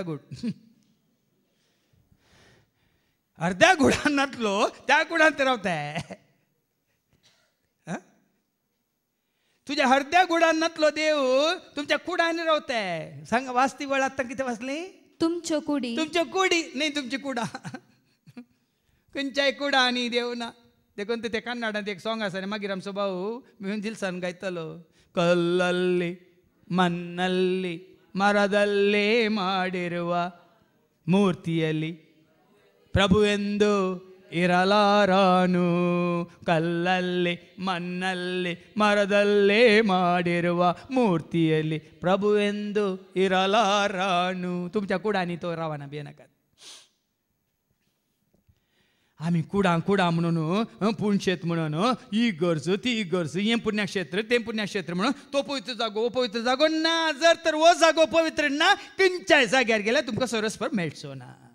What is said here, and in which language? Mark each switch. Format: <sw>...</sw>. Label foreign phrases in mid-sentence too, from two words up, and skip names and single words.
<kok>अर्ध्या गुडान नातलो त्या कुडांत रावताय तुझ्या अर्ध्या गुडान नातलो देव तुमच्या कुडांनी रावताय सांग वाचती वळ आतां कितें वाचली तुमच्यो कुडी न्ही तुमची कुडां खंयच्याय कुडांनी देव ना देखून ते कन्नडांत एक सॉंग आसा मागीर आमचो भाऊ मिळून दिलसान गायतलो</kok> <kn>ಕಲ್ಲಲ್ಲಿ ಮಣ್ಣಲ್ಲಿ ಮರದಲ್ಲೇ ಮಾಡಿರುವ ಮೂರ್ತಿಯಲ್ಲಿ ಪ್ರಭುವೆಂದು ಇರಲಾರನು, ಕಲ್ಲಲ್ಲಿ ಮಣ್ಣಲ್ಲಿ ಮರದಲ್ಲೇ ಮಾಡಿರುವ ಮೂರ್ತಿಯಲ್ಲಿ ಪ್ರಭುವೆಂದು ಇರಲಾರನು.</kn> <kok>तुमच्या कुडानी तो रावना बेनाकात. आम्ही कुडा म्हणून पुण्यक्षेत्र म्हणून ही गरज ती गरज हे पुण्यक्षेत्र ते पुण्यक्षेत्र म्हणून तो पवित्र जागो ना. जर तर वो जागो पवित्र ना खंयच्याय जाग्यार गेल्यार तुमकां सरस्पर मेळचो ना.</kok>